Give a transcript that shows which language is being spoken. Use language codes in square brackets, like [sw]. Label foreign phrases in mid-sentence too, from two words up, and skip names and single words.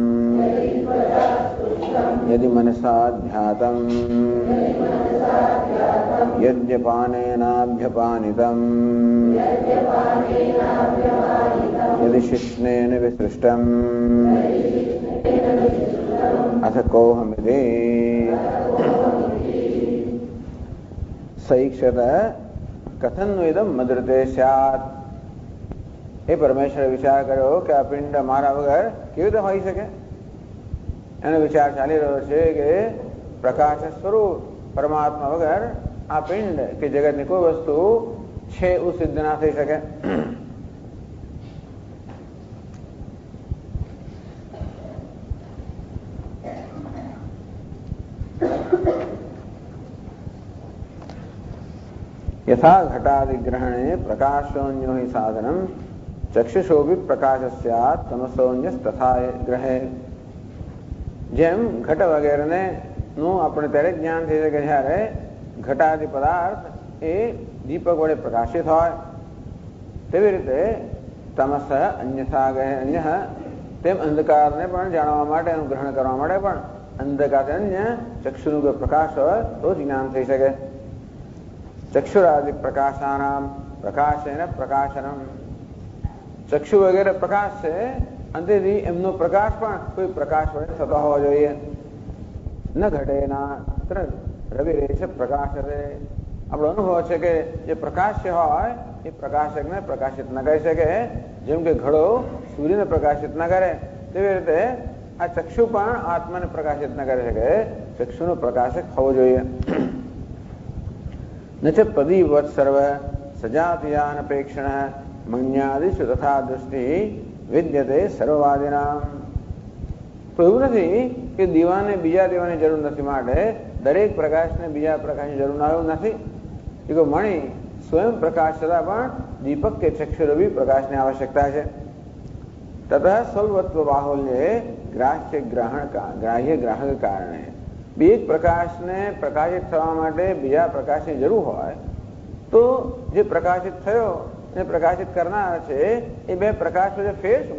[sa] यदि मनसा ध्यातम् यद्यपानेनाभ्यपानितम् यदि शिश्नेन विसृष्टम् अथ कोहमिति सईक्षत कथन्नु इदं मदृते स्यात्। [gu] એ પરમેશ્વર વિચાર કર્યો કે આ પિંડ મારા વગર કેવી રીતે હોઈ શકે. એનો વિચાર ચાલી રહ્યો છે કે પ્રકાશ સ્વરૂપ પરમાત્મા વગર આ પિંડ કે જગતની કોઈ વસ્તુ છે એવું સિદ્ધ ના થઈ શકે. [sa] यथा घटादिग्रहणे प्रकाशोन्यो हि साधनम चक्षुषो भी प्रकाश स्यात् तमसोन्यस तथा ग्रहे. [gu] જેમ ઘટ વગેરેને નું આપણે ત્યારે જ્ઞાન થઈ શકે જ્યારે ઘટાદિ પદાર્થ એ દીપક વડે પ્રકાશિત હોય, તેવી રીતે [sa] तमस अन्यथा ग्रहे [gu] અન્ય તેમ અંધકારને પણ જાણવા માટે એનું ગ્રહણ કરવા માટે પણ અંધકાર અન્ય ચક્ષુનું પ્રકાશ હોય તો જ જ્ઞાન થઈ શકે. [sa] चक्षुरादि प्रकाशानाम प्रकाशेन प्रकाशनम. [gu] ચક્ષુ વગેરે પ્રકાશ છે અંતેથી એમનો પ્રકાશ પણ કોઈ પ્રકાશ વડે થતો હોવો જોઈએ. [sa] न घटेन रविरेष प्रकाशते. [gu] આપણો અનુભવ છે કે જે પ્રકાશ્ય હોય એ પ્રકાશકને પ્રકાશિત ન કરી શકે. જેમ કે ઘડો સૂર્યને પ્રકાશિત ન કરે તેવી રીતે આ ચક્ષુ પણ આત્માને પ્રકાશિત ન કરી શકે. ચક્ષુનો પ્રકાશક હોવો જોઈએ. [sa] न च प्रदीपवत् सर्व सजातीयानपेक्षण मण्यादिषु तथा दृष्टि विद्यते सर्ववादिनाम. [gu] तो એવું નથી કે દીવાને બીજા દીવાની જરૂર નથી માટે દરેક પ્રકાશને બીજા પ્રકાશની જરૂર ના એવું નથી. કે મણી સ્વયં પ્રકાશ છતાં પણ દીપક કે ચક્ષુરભી પ્રકાશની આવશ્યકતા છે. [sa] तथा स्वल्पत्व बाहुल्य ग्राह्य ग्राहक [gu] કારણે બે જ પ્રકાશને પ્રકાશિત થવા માટે બીજા પ્રકાશની જરૂર હોય તો જે પ્રકાશિત થયો ને પ્રકાશિત કરનાર છે એ બે પ્રકાશ વચ્ચે ફેર શું?